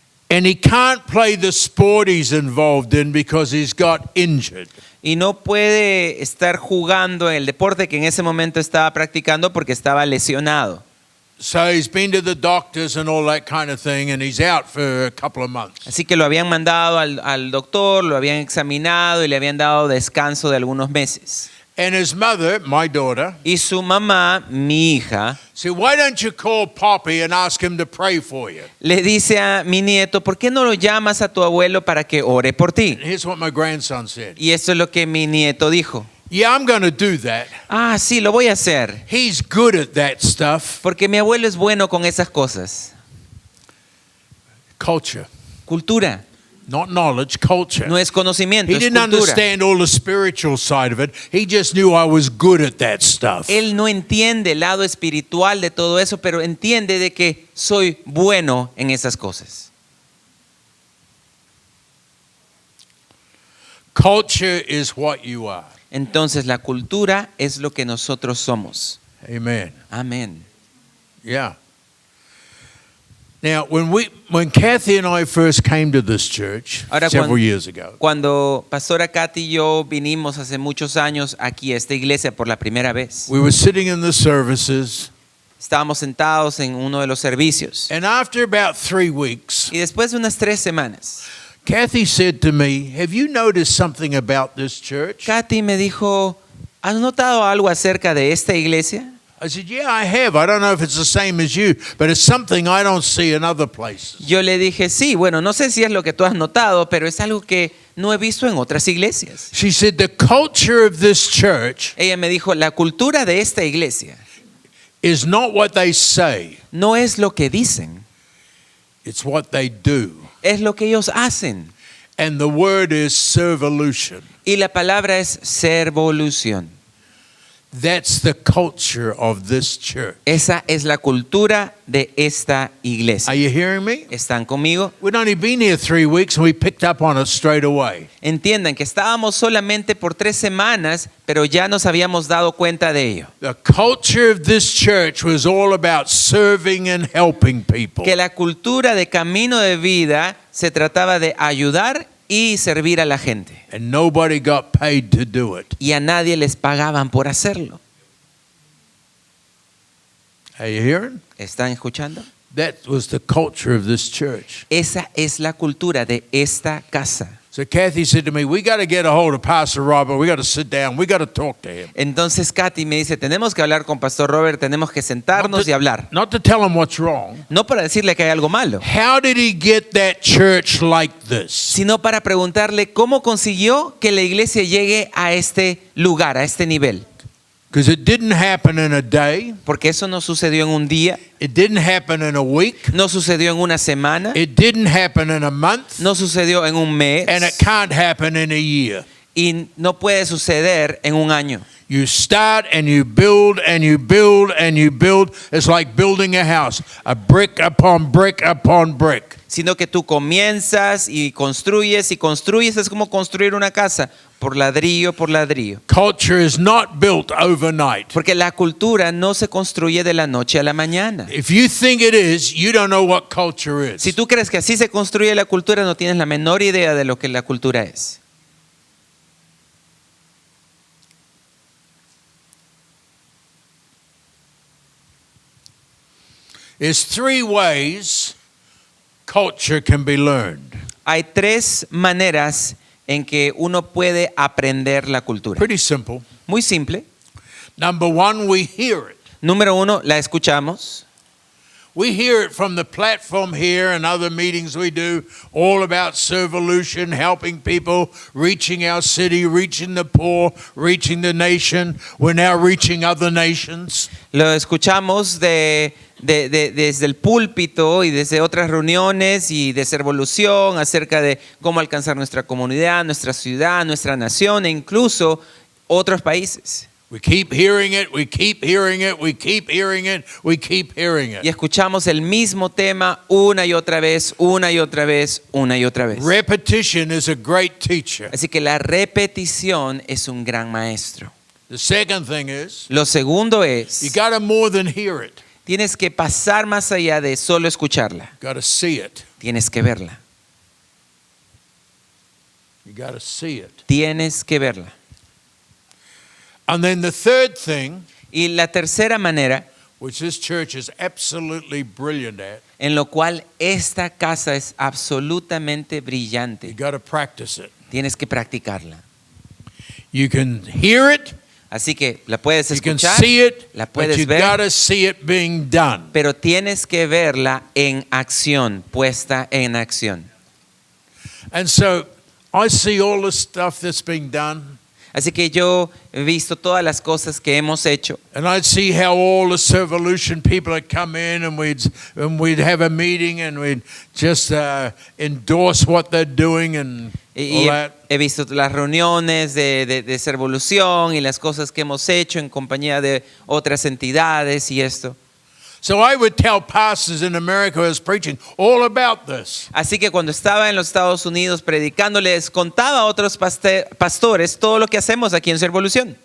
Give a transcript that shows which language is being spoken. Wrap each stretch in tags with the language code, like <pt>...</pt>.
<en>and he can't play the sport he's involved in because he's got injured.</en> <es>y no puede estar jugando en el deporte que en ese momento estaba practicando porque estaba lesionado.</es> <en>So he's been to the doctors and all that kind of thing, and he's out for a couple of months.</en> <es>Así que lo habían mandado al doctor, lo habían examinado y le habían dado descanso de algunos meses.</es> <en>And his mother, my daughter,</en> <es>Y su mamá, mi hija,</es> <en>said, why don't you call Poppy and ask him to pray for you?</en> <es>le dice a mi nieto, ¿por qué no lo llamas a tu abuelo para que ore por ti?</es> <en>And here's what my grandson said.</en> <es>Y esto es lo que mi nieto dijo.</es> <en>Yeah, I'm going to do that.</en> <es>Ah, sí, lo voy a hacer.</es> <en>He's good at that stuff.</en> <es>Porque mi abuelo es bueno con esas cosas.</es> <en>Culture,</en> <es>Cultura,</es> <en>not knowledge, culture.</en> <es>no es conocimiento,</es> <en>He</en> <es>es</es> <en>didn't</en> <es>cultura.</es> <en>understand all the spiritual side of it. He just knew I was good at that stuff.</en> <es>Él no entiende el lado espiritual de todo eso, pero entiende de que soy bueno en esas cosas.</es> <en>Culture is what you are.</en> <es>Entonces la cultura es lo que nosotros somos.</es> <en>Amen.</en> <es>Amén.</es> <en>Yeah. Now, when Kathy and I first came to this church</en> <es>Ahora,</es> <en>several years ago,</en> <es>Cuando Pastora Katy y yo vinimos hace muchos años aquí a esta iglesia por la primera vez,</es> <en>we were sitting in the services,</en> <es>estábamos sentados en uno de los servicios.</es> <en>and after about 3 weeks,</en> <es>Y después de unas 3 semanas,</es> <en>Kathy said to me, have you noticed something about this church?</en> <es>Katy me dijo, ¿has notado algo acerca de esta iglesia?</es> <en>I said, yeah, I have. I don't know if it's the same as you, but it's something I don't see in other places.</en> <es>Yo le dije, sí, bueno, no sé si es lo que tú has notado, pero es algo que no he visto en otras iglesias.</es> <en>She said, the culture of this church</en> <es>Ella me dijo, la cultura de esta iglesia</es> <en>is not what they say,</en> <es>no es lo que dicen,</es> <en>it's what they do.</en> <es>es lo que ellos hacen.</es> <en>And the word is servolution.</en> <es>Y la palabra es servolución.</es> <en>That's the culture of this church.</en> <es>Esa es la cultura de esta iglesia.</es> <en>Are you hearing me?</en> <es>¿Están conmigo?</es> <en>We'd only been here 3 weeks and we picked up on it straight away.</en> <es>Entiendan que estábamos solamente por 3 semanas, pero ya nos habíamos dado cuenta de ello.</es> <en>The culture of this church was all about serving and helping people.</en> <es>Que la cultura de Camino de Vida se trataba de ayudar y servir a la gente.</es> <en>And nobody got paid to do it.</en> <es>Y a nadie les pagaban por hacerlo.</es> <en>Are you hearing?</en> <es>¿Están escuchando?</es> <en>That was the culture of this church.</en> <es>Esa es la cultura de esta casa.</es> <en>So Kathy said to me, we got to get a hold of Pastor Robert. We got to sit down. We got to talk to him.</en> <es>Entonces Katy me dice, tenemos que hablar con Pastor Robert, tenemos que sentarnos y hablar.</es> <en>Not to tell him what's wrong.</en> <es>No para decirle que hay algo malo,</es> <en>How did he get that church like this?</en> <es>sino para preguntarle cómo consiguió que la iglesia llegue a este lugar, a este nivel.</es> <en>Because it didn't happen in a day.</en> <es>Porque eso no sucedió en un día,</es> <en>It didn't happen in a week.</en> <es>no sucedió en una semana,</es> <en>It didn't happen in a month.</en> <es>no sucedió en un mes</es> <en>And it can't happen in a year.</en> <es>y no puede suceder en un año.</es> <en>You start and you build and you build and you build. It's like building a house, a brick upon brick upon brick.</en> <es>Sino que tú comienzas y construyes, es como construir una casa por ladrillo por ladrillo.</es> <en>Culture is not built overnight.</en> <es>Porque la cultura no se construye de la noche a la mañana.</es> <en>If you think it is, you don't know what culture is.</en> <es>Si tú crees que así se construye la cultura, no tienes la menor idea de lo que la cultura es.</es> <en>There's 3 ways culture can be learned.</en> <es>Hay 3 maneras en que uno puede aprender la cultura.</es> <en>Pretty simple.</en> <es>Muy simple.</es> <en>Number 1, we hear it.</en> <es>Número 1, la escuchamos.</es> <en>We hear it from the platform here and other meetings we do, all about servolution, helping people, reaching our city, reaching the poor, reaching the nation. We're now reaching other nations.</en> <es>Lo escuchamos desde el púlpito y desde otras reuniones y de servolución acerca de cómo alcanzar nuestra comunidad, nuestra ciudad, nuestra nación e incluso otros países.</es> <en>We keep hearing it, we keep hearing it, we keep hearing it, we keep hearing</en> <es>Y</es> <en>it.</en> <es>escuchamos el mismo tema una y otra vez, una y otra vez, una y otra vez.</es> <en>Repetition is a great teacher.</en> <es>Así que la repetición es un gran maestro.</es> <en>The second thing is,</en> <es>Lo segundo</es> <en>you</en> <es>es,</es> <en>got to more than hear it.</en> <es>tienes que pasar más allá de solo escucharla.</es> <en>You got to see it.</en> <es>Tienes que verla.</es> <en>You got to see it.</en> <es>Tienes que verla.</es> <en>And then the third thing,</en> <es>Y la tercera manera,</es> <en>which this church is absolutely brilliant at,</en> <es>en lo cual esta casa es absolutamente</es> <en>you</en> <es>brillante,</es> <en>got to practice it.</en> <es>tienes que practicarla.</es> <en>You can hear it,</en> <es>Así que la puedes</es> <en>you can</en> <es>escuchar,</es> <en>see it,</en> <es>la</es> <en>but</en> <es>puedes</es> <en>you</en> <es>ver,</es> <en>got to see it being done.</en> <es>pero tienes que verla en acción, puesta en acción.</es> <en>And so I see all the stuff that's being done,</en> <es>Así que yo he visto todas las cosas que hemos hecho</es> <en>and I'd see how all the servolution people would come in, and we'd have a meeting, and we'd just endorse what they're doing and all</en> <es>y</es> <en>that.</en> <es>he visto las reuniones de servolución y las cosas que hemos hecho en compañía de otras entidades y esto.</es> <en>So I would tell pastors in America who I was preaching all about this.</en> <es>Así que cuando estaba en los Estados Unidos predicando, les contaba a otros pastores todo lo que hacemos aquí en Servolución.</es>